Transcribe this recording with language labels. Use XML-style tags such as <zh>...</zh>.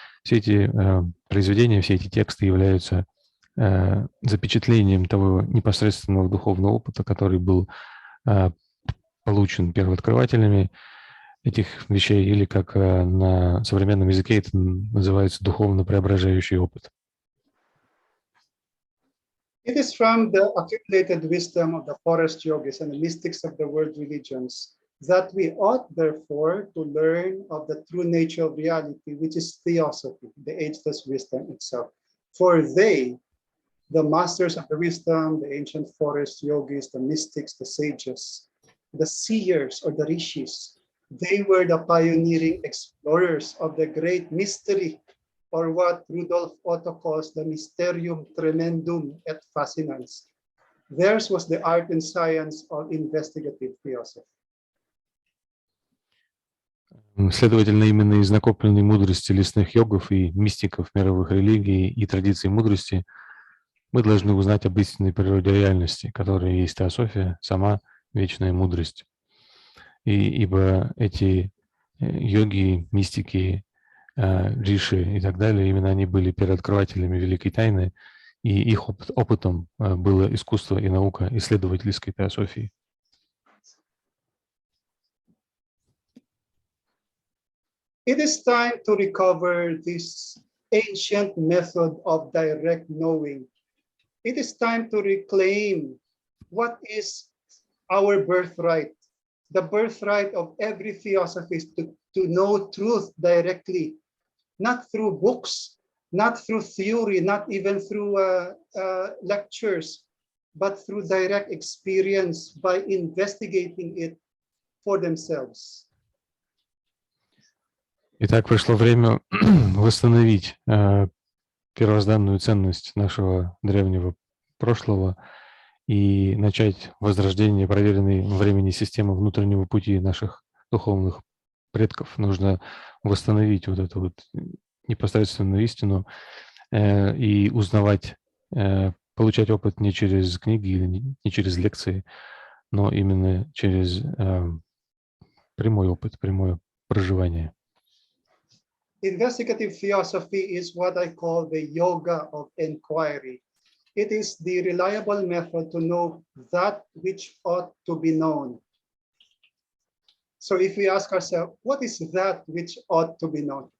<ru>Все эти произведения, все эти тексты являются запечатлением того непосредственного духовного опыта, который был получен первооткрывателями этих вещей, или как на современном языке это называется духовно преображающий опыт.</ru> <en>It is from the accumulated wisdom of the forest yogis and the mystics of the world religions that we ought, therefore, to learn of the true nature of reality, which is theosophy, the ageless wisdom itself. For they, the masters of the wisdom, the ancient forest yogis, the mystics, the sages, the seers or the rishis, they were the pioneering explorers of the great mystery, or what Rudolf Otto calls the</en> <la>mysterium tremendum et fascinans.</la> <en>Theirs was the art and science of investigative theosophy.</en> <ru>Следовательно, именно из накопленной мудрости лесных йогов и мистиков мировых религий и традиций мудрости мы должны узнать об истинной природе реальности, которая есть теософия, сама вечная мудрость. Ибо эти йоги, мистики, риши и так далее, именно они были первооткрывателями великой тайны, и их опытом было искусство и наука исследовательской теософии.</ru> <en>It is time to recover this ancient method of direct knowing. It is time to reclaim what is our birthright. The birthright of every theosophist to know truth directly, not through books, not through theory, not even through lectures, but through direct experience by investigating it for themselves.</en> <ru>Итак, пришло время восстановить первозданную ценность нашего древнего прошлого и начать возрождение проверенной во времени системы внутреннего пути наших духовных предков. Нужно восстановить вот эту вот непосредственную истину и узнавать, получать опыт не через книги или не через лекции, но именно через прямой опыт, прямое проживание.</ru> <en>Investigative theosophy is what I call the yoga of inquiry. It is the reliable method to know that which ought to be known. So if we ask ourselves, what is that which ought to be known?</en>